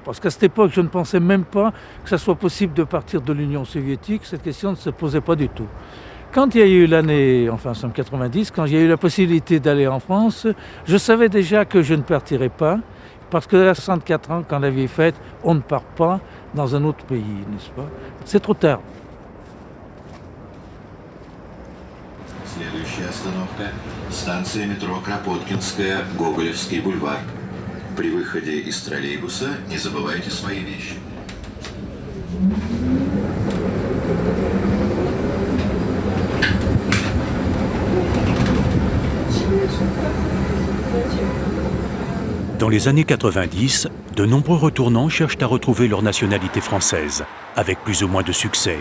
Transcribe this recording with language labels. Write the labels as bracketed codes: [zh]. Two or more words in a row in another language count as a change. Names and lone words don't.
[fr] Parce qu'à cette époque, je ne pensais même pas que ça soit possible de partir de l'Union soviétique. Cette question ne se posait pas du tout. Quand il y a eu l'année, enfin, en 90, quand il y a eu la possibilité d'aller en France, je savais déjà que je ne partirais pas. Parce que à 64 ans, quand la vie est faite, on ne part pas dans un autre pays, n'est-ce pas? C'est trop tard. [ru] Следующая остановка – станция метро Кропоткинская, Гоголевский бульвар. При выходе из троллейбуса не забывайте свои вещи. [fr] Dans les années 90, de nombreux retournants cherchent à retrouver leur nationalité française, avec plus ou moins de succès.